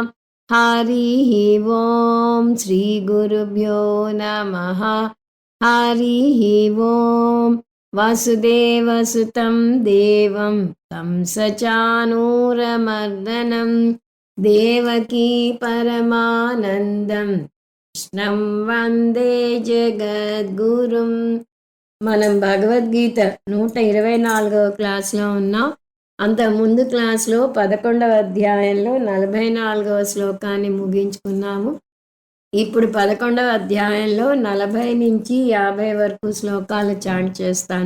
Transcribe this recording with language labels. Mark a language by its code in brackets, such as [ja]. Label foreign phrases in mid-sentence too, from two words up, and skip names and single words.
[sa] हरिः ॐ श्रीगुरुभ्यो नमः। हरिः ॐ वसुदेवसुतं देवं तं सचानूरमर्दनं देवकी परमानन्दं कृष्णं वन्दे जगद्गुरुम्. [te] మనం భగవద్గీత 124వ క్లాస్లో ఉన్నాం. అంతకుముందు క్లాస్లో 11వ అధ్యాయంలో 44వ శ్లోకాన్ని ముగించుకున్నాము. ఇప్పుడు 11వ అధ్యాయంలో 40 నుంచి 50 వరకు శ్లోకాలు చాంట్ చేస్తాను.